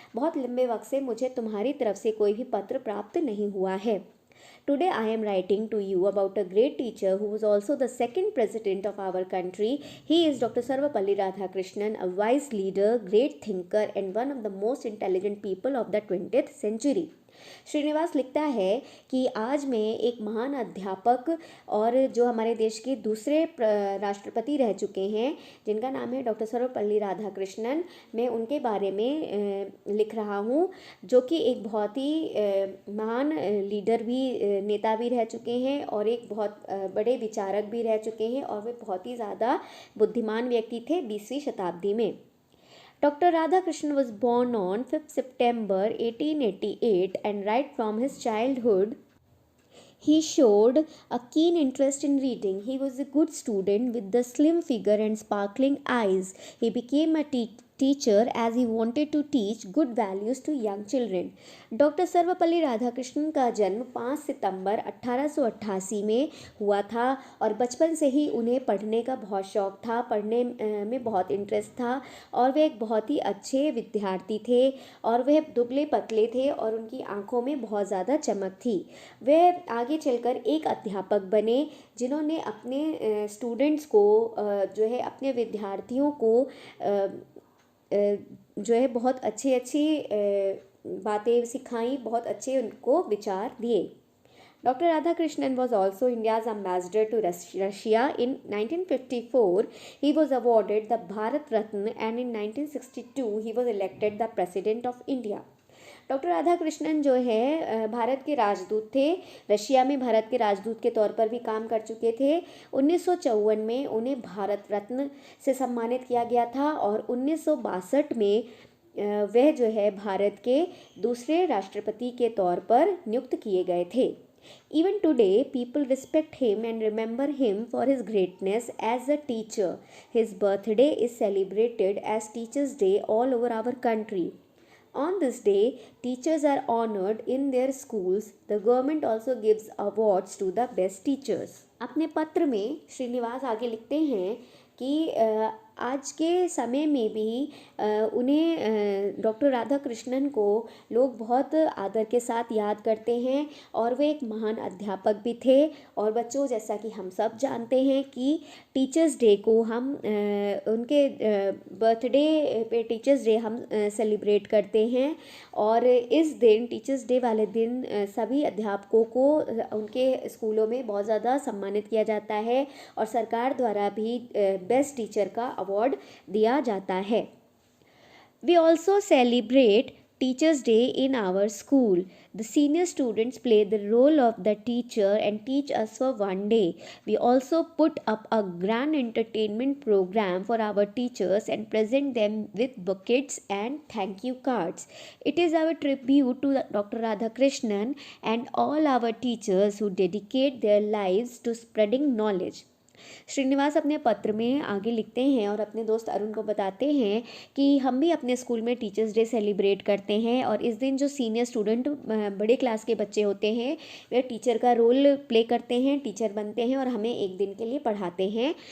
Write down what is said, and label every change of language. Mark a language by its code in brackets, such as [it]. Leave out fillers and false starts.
[hi] बहुत लंबे वक्त से मुझे तुम्हारी तरफ से कोई भी पत्र प्राप्त नहीं हुआ है। [en] Today I am writing to you about a great teacher who was also the second president of our country. He is Dr. Sarvapalli Radhakrishnan, a wise leader, great thinker and one of the most intelligent people of the 20th century. [hi] Srinivas लिखता है कि आज मैं एक महान अध्यापक और जो हमारे देश के दूसरे राष्ट्रपति रह चुके हैं जिनका नाम है डॉक्टर सर्वपल्ली राधाकृष्णन, मैं उनके बारे में लिख रहा हूँ, जो कि एक बहुत ही महान लीडर भी, नेता भी रह चुके हैं और एक बहुत बड़े विचारक भी रह चुके हैं और वे बहुत ही ज़्यादा बुद्धिमान व्यक्ति थे 20वीं शताब्दी में। [en] Dr. Radhakrishnan was born on 5th September 1888 and right from his childhood he showed a keen interest in reading. He was a good student with the slim figure and sparkling eyes. He became a teacher as he wanted to teach good values to young children. [hi] Doctor Sarvepalli Radhakrishnan का जन्म 5 सितंबर 1888 में हुआ था और बचपन से ही उन्हें पढ़ने का बहुत शौक़ था, पढ़ने में बहुत इंटरेस्ट था और वे एक बहुत ही अच्छे विद्यार्थी थे और वे दुबले पतले थे और उनकी आंखों में बहुत ज़्यादा चमक थी। वे आगे चलकर एक अध्यापक बने जिन्होंने अपने स्टूडेंट्स को जो है अपने विद्यार्थियों को जो है बहुत अच्छी बातें सिखाई, बहुत अच्छे उनको विचार दिए। [en] Dr. Radhakrishnan was also India's ambassador to Russia. In 1954, he was awarded the Bharat Ratna and in 1962, he was elected the President of India. [hi] Doctor Radhakrishnan जो है भारत के राजदूत थे, रशिया में भारत के राजदूत के तौर पर भी काम कर चुके थे। 1954 में उन्हें भारत रत्न से सम्मानित किया गया था और 1962 में वह जो है भारत के दूसरे राष्ट्रपति के तौर पर नियुक्त किए गए थे। [en] Even today, people respect him and remember him for his greatness as a teacher. His birthday is celebrated as Teachers' Day all over our country. On this day, teachers are honored in their schools. The government also gives awards to the best teachers. [hi] अपने पत्र में श्रीनिवास आगे लिखते हैं कि आज के समय में भी उन्हें डॉक्टर राधाकृष्णन को लोग बहुत आदर के साथ याद करते हैं और वे एक महान अध्यापक भी थे। और बच्चों, जैसा कि हम सब जानते हैं कि टीचर्स डे को हम उनके बर्थडे पे टीचर्स डे हम सेलिब्रेट करते हैं और इस दिन टीचर्स डे वाले दिन सभी अध्यापकों को उनके स्कूलों में बहुत ज़्यादा सम्मानित किया जाता है और सरकार द्वारा भी बेस्ट टीचर का अवार्ड दिया जाता है। [en] We also celebrate Teachers' Day in our school. The senior students play the role of the teacher and teach us for one day. We also put up a grand entertainment program for our teachers and present them with buckets and thank you cards. It is our tribute to Dr. Radhakrishnan and all our teachers who dedicate their lives to spreading knowledge. [hi] Srinivas अपने पत्र में आगे लिखते हैं और अपने दोस्त अरुण को बताते हैं कि हम भी अपने स्कूल में टीचर्स डे सेलिब्रेट करते हैं और इस दिन जो सीनियर स्टूडेंट बड़े क्लास के बच्चे होते हैं वे टीचर का रोल प्ले करते हैं, टीचर बनते हैं और हमें एक दिन के लिए पढ़ाते हैं।